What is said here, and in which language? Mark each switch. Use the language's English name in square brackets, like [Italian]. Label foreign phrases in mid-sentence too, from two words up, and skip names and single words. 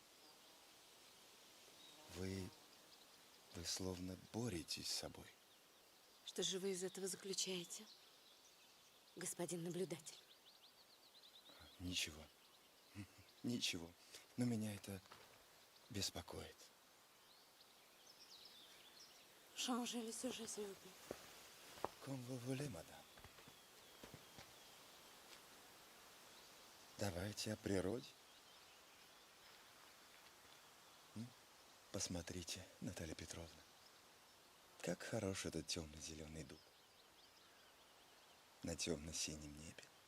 [Russian] Вы словно боретесь с собой. Что же вы из этого заключаете, господин наблюдатель? Ничего. Ничего. Но меня это беспокоит. [French] Changez le sujet, s'il vous plaît. Comme vous voulez, [Russian] мадам. Давайте о природе. Посмотрите, Наталья Петровна, как хорош этот темно-зеленый дуб на темно-синем небе.